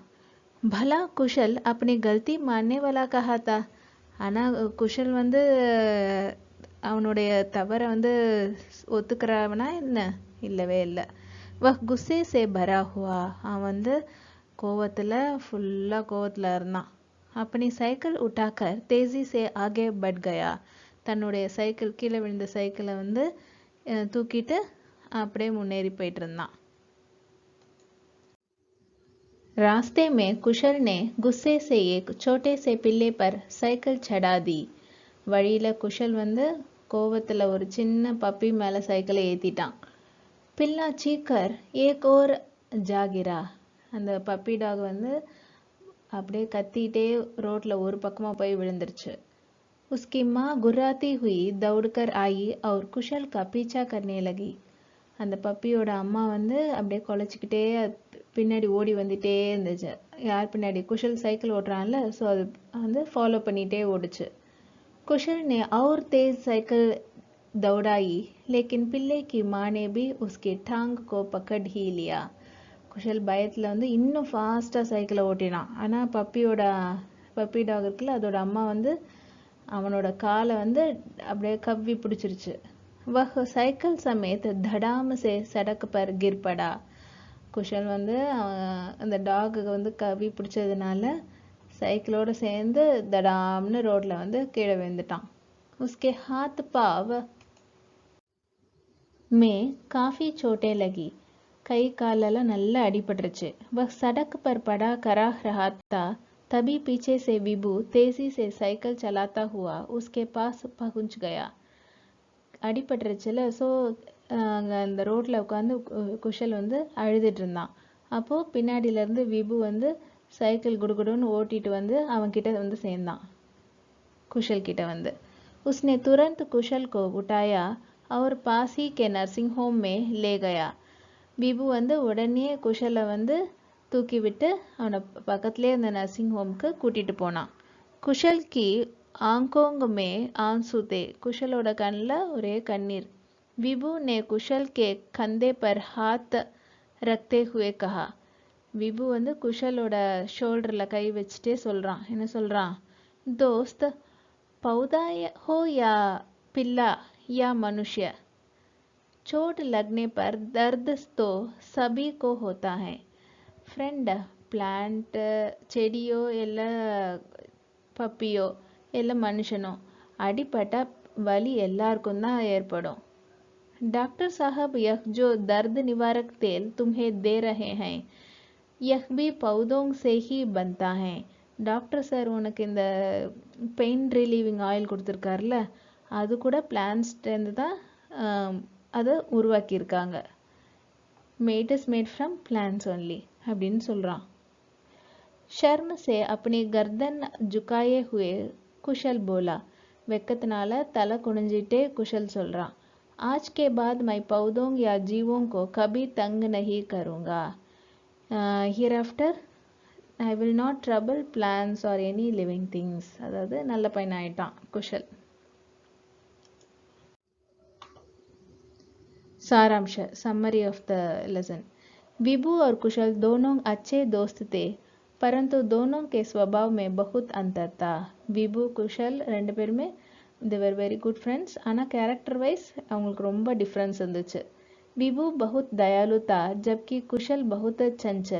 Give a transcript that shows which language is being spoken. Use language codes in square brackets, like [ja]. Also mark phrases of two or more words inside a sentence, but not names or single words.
[hi] भला कुशल अपनी गलती मानने वाला कहाँ था, [ta] ஆனால் குஷல் வந்து அவனுடைய தவறை வந்து ஒத்துக்கிறவனா என்ன, இல்லவே இல்லை. [hi] वह गुस्से से भरा हुआ, [ta] அவன் வந்து ஃபுல்லாக கோவத்தில் இருந்தான். [hi] अपनी साइकिल उठाकर तेजी से आगे बढ़ गया. [ta] தன்னுடைய சைக்கிள் கீழே விழுந்த சைக்கிளை வந்து தூக்கிட்டு அப்படியே முன்னேறி போயிட்டு இருந்தான். [hi] रास्ते में कुशल ने गुस्से से एक छोटे से पिल्ले पर साइकिल चढ़ा दी. [ta] வழியில் குஷல் வந்து கோவத்தில் ஒரு சின்ன பப்பி மேலே சைக்கிளை ஏற்றிட்டான். [hi] पिल्ला चीखकर एक ओर जा गिरा, [ta] அந்த [en] puppy dog [ta] வந்து அப்படியே கத்திட்டே ரோட்டில் ஒரு பக்கமாக போய் விழுந்துருச்சு. [hi] उसकी माँ गुर्राती हुई दौड़कर आई और कुशल का पीछा करने लगी. [ta] அந்த பப்பியோட அம்மா வந்து அப்படியே குலைச்சிக்கிட்டே பின்னாடி ஓடி வந்துட்டே இருந்துச்சு. யார் பின்னாடி, குஷல் சைக்கிள் ஓட்டுறான்ல, ஸோ அது வந்து ஃபாலோ பண்ணிகிட்டே ஓடுச்சு. [hi] कुशल ने और तेज साइकिल दौड़ाई लेकिन पिल्ले की माँ ने भी उसकी टांग को पकड़ ही लिया. [ta] குஷல் பயத்தில் வந்து இன்னும் ஃபாஸ்ட்டாக சைக்கிளை ஓட்டினான். ஆனால் [en] puppy dog [ta] இருக்குல்ல, அதோட அம்மா வந்து அவனோட காலை வந்து அப்படியே கவ்வி பிடிச்சிருச்சு. [hi] वह साइकिल समेत धड़ाम से सड़क पर गिर पड़ा. [ta] குஷல் வந்து அந்த டாகுக்கு வந்து கவி பிடிச்சதுனால சைக்கிளோட சேர்ந்து தடாம்னு ரோட்ல வந்து கீழே விழுந்துட்டான். [hi] उसके हाथ पाव में काफी चोटें लगी. [ta] கை காலெல்லாம் நல்லா அடிபட்டுருச்சு. वह सड़क पर पड़ा करा रहा था तभी पीछे से विभू तेजी से साइकिल चलाता हुआ उसके पास पहुंच गया. அடிபட்டுருச்சுல, ஸோ அங்கே அந்த ரோட்டில் உட்காந்து குஷல் வந்து அழுதுட்டு இருந்தான். அப்போது பின்னாடியிலேருந்து விபு வந்து சைக்கிள் குடுகுடுன்னு ஓட்டிட்டு வந்து அவன்கிட்ட வந்து சேர்ந்தான். [hi] कुशल [ta] கிட்ட வந்து [hi] उसने तुरंत कुशल को उठाया और पास ही के नर्सिंग होम में ले गया. [ta] விபு வந்து உடனே குஷலை வந்து தூக்கி விட்டு அவனை பக்கத்துலேயே இருந்த [en] nursing home [ta] கூட்டிகிட்டு போனான். [hi] कुशल की आंखों में आंसू थे. [ta] कुशलोட கண்ணில் ஒரே கண்ணீர். [hi] विभू ने कुशल के कंधे पर हाथ रखते हुए कहा. [ta] விபு வந்து குஷலோட ஷோல்டரில் கை வச்சுட்டே சொல்கிறான். என்ன சொல்கிறான்? [hi] दोस्त पौधा हो या पिल्ला या मनुष्य, चोट लगने पर दर्द तो सभी को होता है. [en] friend plant [ta] செடியோ இல்லை பப்பியோ இல்லை மனுஷனோ அடிபட்ட வலி எல்லாருக்கும் தான் ஏற்படும். [hi] डॉक्टर साहब यह जो दर्द निवारक तेल तुम्हें दे रहे हैं यह भी पौधों से ही बनता है. [ta] டாக்டர் சார் உனக்கு இந்த [en] pain relieving oil [ta] கொடுத்துருக்காருல, அது கூட பிளான்ஸ்டேருந்து தான் அதை உருவாக்கியிருக்காங்க. [en] made is made from plants only [ta] அப்படின்னு சொல்கிறான். [hi] शर्म से अपनी गर्दन झुकाए हुए कुशल बोला. [ta] வெக்கத்தினால தலை குனிஞ்சிட்டே குஷல் சொல்கிறான். [hi] आज के बाद मैं पौधों या जीवों को कभी तंग नहीं करूँगा. [en] hereafter I will not trouble plants or any living things. [ta] அதாவது நல்ல பையன் ஆயிட்டான் குஷல். [en] सारांश summary of the lesson. [hi] विभू और कुशल दोनों अच्छे दोस्त थे परंतु दोनों के स्वभाव में बहुत अंतर था. [en] विभू कुशल [ta] ரெண்டு பேருமே [en] they were very good friends. [ta] ஆனால் [en] character wise [ta] அவங்களுக்கு ரொம்ப டிஃப்ரென்ஸ் இருந்துச்சு. [hi] विभू बहुत दयालु था जबकि कुशल बहुत चंचल.